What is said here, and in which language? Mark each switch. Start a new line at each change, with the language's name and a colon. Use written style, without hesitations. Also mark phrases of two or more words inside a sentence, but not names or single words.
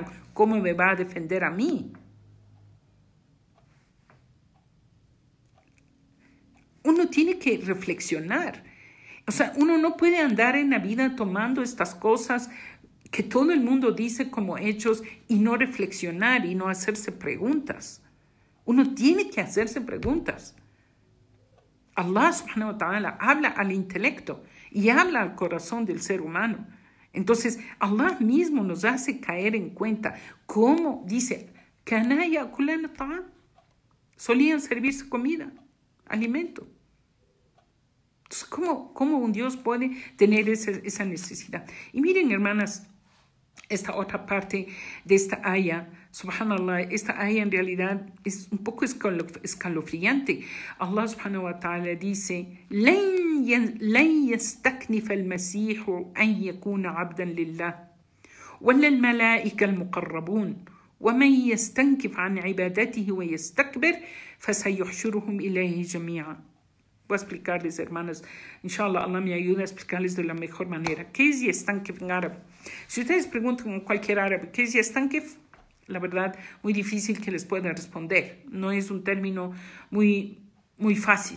Spanish: ¿Cómo me va a defender a mí? Uno tiene que reflexionar. O sea, uno no puede andar en la vida tomando estas cosas que todo el mundo dice como hechos y no reflexionar y no hacerse preguntas. Uno tiene que hacerse preguntas.
Arabic: الله سبحانه وتعالى
Spanish: habla al intelecto y habla al corazón del ser humano. Entonces, Allah mismo nos hace caer en cuenta cómo dice, solían servirse comida, alimento. Entonces, ¿cómo un Dios puede tener esa necesidad? Y miren, hermanas, esta otra parte de esta aya, subhanallah, esta aya en realidad es un poco escalofriante.
Arabic: الله سبحانه وتعالى dice, لن يستكنف المسيح أن يكون عبدا لله ولا الملائكة المقربون ومن يستنكف عن عبادته ويستكبر فسيحشرهم إليه جميعا.
Spanish: Voy a explicarles, hermanas. Inshallah, Allah me ayuda a explicarles de la mejor manera. ¿Qué es yastankif en árabe? Si ustedes preguntan a cualquier árabe, ¿qué es yastankif? La verdad, muy difícil que les pueda responder. No es un término muy fácil.